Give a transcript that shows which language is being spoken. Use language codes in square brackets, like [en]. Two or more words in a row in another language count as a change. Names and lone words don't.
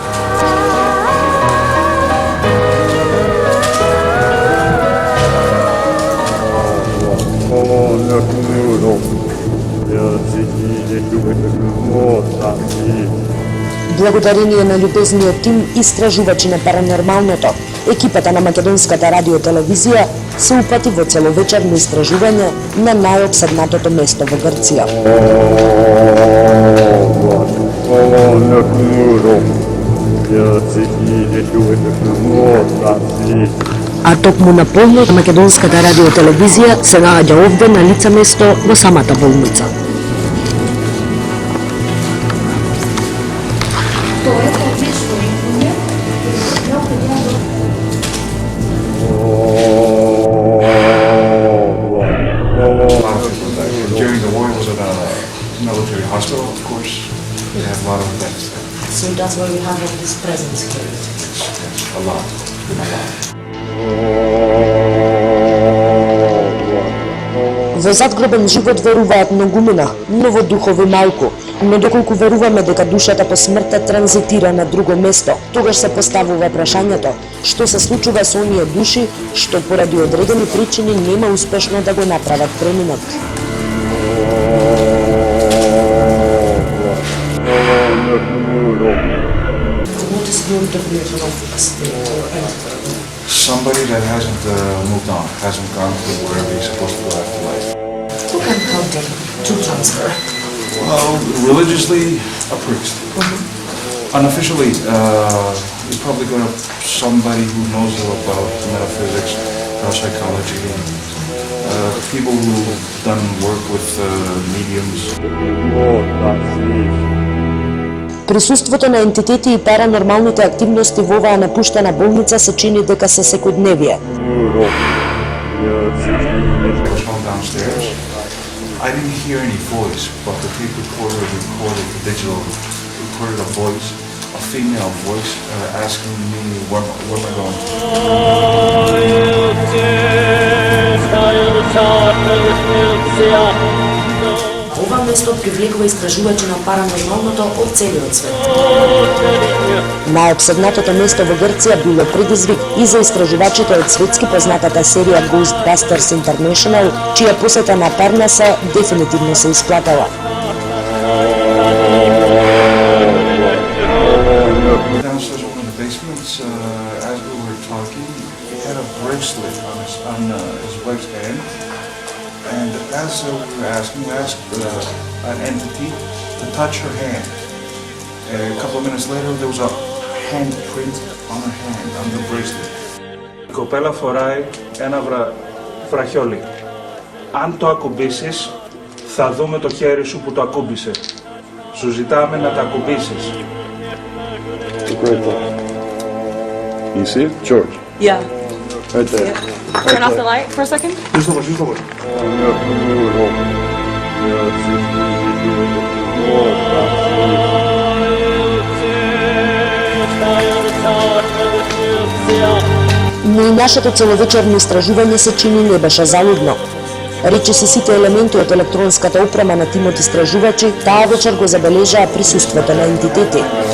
[mk] Благодарение на љубезниот тим истражувачи на паранормалното, екипата на Македонската радиотелевизија се упати во целовечерно истражување на најопседнатото место во Грција. А токму на полнот Македонската радиотелевизија се наоѓа овде на лице место во самата болница. [en] During the war, it was at a military hospital, of course. They have a lot of events there. So that's why we have all this presence here. Yes, a lot. [mk] Во задгробен живот веруваат многумина, но во духови малку. Но доколку веруваме дека душата по смртта транзитира на друго место, тогаш се поставува прашањето што се случува со оние души што поради одредени причини нема успешно да го направат преминот. [en] Somebody that hasn't moved on, hasn't gone to wherever he's supposed to go after life. Who can help them to transfer? Well, religiously, a priest. Unofficially, you probably go to somebody who knows about metaphysics, psychology, people who've done work with mediums. [mk] Присуството на ентитети и паранормалните активности во оваа напуштена болница се чини дека се секојдневие. [en] I didn't hear any voice, but the tape recorder recorded the digital, recorded a voice, a female voice, asking me where am I going. [mk] Ова место привлекува истражувачи на паранормалното од целиот свет. Најопседнатото место во Грција било предизвик и за истражувачите од светски познатата серија Ghostbusters International, чија посета на Парнаса дефинитивно се исплатала. [en] Downstairs in the basement, as we were talking, he had a bracelet on his wife's hand. And as we were asking, we asked an entity to touch her hand. A couple of minutes later, there was a handprint on her hand, on the bracelet. [el] Η κοπέλα φοράει ένα βραχιόλι. Αν το ακουμπήσεις, θα δούμε το χέρι σου που το ακούμπησε. Σου ζητάμε να τα ακουμπήσεις. [en] You see it? George. Yeah. Right there. Yeah. Turn off the light for a second. Use the word. [mk] Но и нашето целовечерно истражување се чини не беше залудно. Речиси сите елементи од електронската опрема на тимот истражувачи таа вечер го забележаа присуството на ентитети.